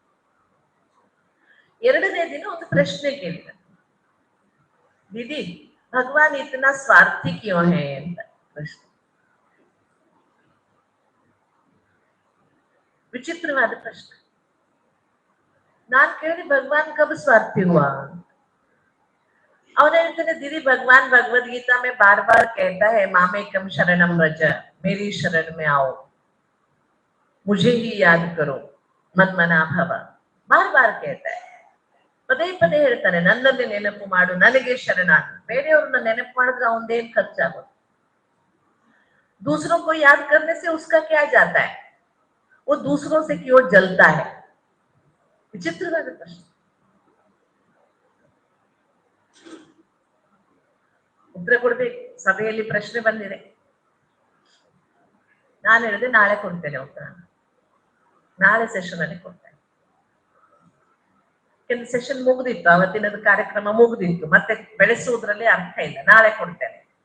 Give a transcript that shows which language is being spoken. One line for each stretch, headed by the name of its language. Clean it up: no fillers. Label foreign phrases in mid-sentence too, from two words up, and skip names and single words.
Kannada: 2ನೇ ದಿನ ಒಂದು ಪ್ರಶ್ನೆ ಕೇಳಿದ,
Hindi: दीदी भगवान इतना स्वार्थी क्यों है
Kannada: ಅಂತ ಪ್ರಶ್ನೆ. ವಿಚಿತ್ರವಾದ ಪ್ರಶ್ನೆ. ನಾನ್ ಕೇಳಿದೆ,
Hindi: भगवान कब स्वार्थी हुआ?
Kannada: ಅವನ ಹೇಳ್ತಾನೆ,
Hindi: दीदी भगवान भगवद गीता में बार बार कहता है
Sanskrit: मामेकम शरणम व्रज,
Hindi: मेरी शरण में आओ, मुझे ही याद करो,
Sanskrit: मन्मना भव.
Hindi: बार बार कहता है,
Kannada: ಪದೇ ಪದೇ ಹೇಳ್ತಾನೆ, ನನ್ನನ್ನೇ ನೆನಪು ಮಾಡು, ನನಗೆ ಶರಣಾಗು. ಬೇರೆಯವ್ರನ್ನ ನೆನಪು ಮಾಡಿದ್ರೆ ಅವನದೇನ್ ಖರ್ಚಾಗೋದು?
Hindi: दूसरों को याद करने से उसका क्या जाता है? वो दूसरों से क्यों जलता है?
Kannada: ವಿಚಿತ್ರವಾದ ಪ್ರಶ್ನೆ. ಉತ್ತರ ಕೊಡ್ಬೇಕು. ಸಭೆಯಲ್ಲಿ ಪ್ರಶ್ನೆ ಬಂದಿದೆ, ನಾನು ಹೇಳಿದೆ ನಾಳೆ ಕೊಡ್ತೇನೆ ಉತ್ತರ, ನಾಳೆ ಸೆಷನ್ ಅಲ್ಲಿ ಕೊಡ್ತೇನೆ. ಕೆಲವು ಸೆಷನ್ ಮುಗಿದಿತ್ತು, ಅವತ್ತಿನದ ಕಾರ್ಯಕ್ರಮ ಮುಗಿದಿತ್ತು, ಮತ್ತೆ ಬೆಳೆಸುವುದ್ರಲ್ಲಿ ಅರ್ಥ ಇಲ್ಲ, ನಾಳೆ ಕೊಡ್ತೇನೆ.